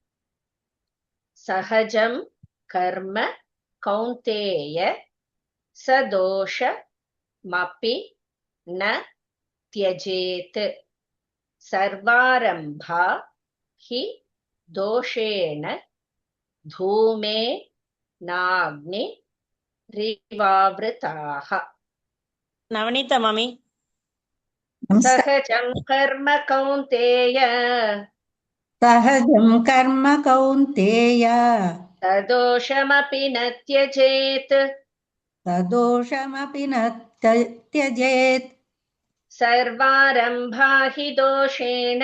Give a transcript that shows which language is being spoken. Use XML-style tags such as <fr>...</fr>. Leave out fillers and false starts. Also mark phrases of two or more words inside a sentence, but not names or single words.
<sa>सहजं कर्म कौन्तेय सदोषमपि न त्यजेत् सर्वारम्भा हि दोषेण धूमेनाग्निरिवावृताः.</sa> <ta>நவநீதா மாமி.</ta> <sa>सहजं कर्म कौन्तेय सहजं कर्म कौन्तेय सदोषमपि न त्यजेत् सदोषमपि न त्यजेत् सर्वारम्भा हि दोषेण</sa>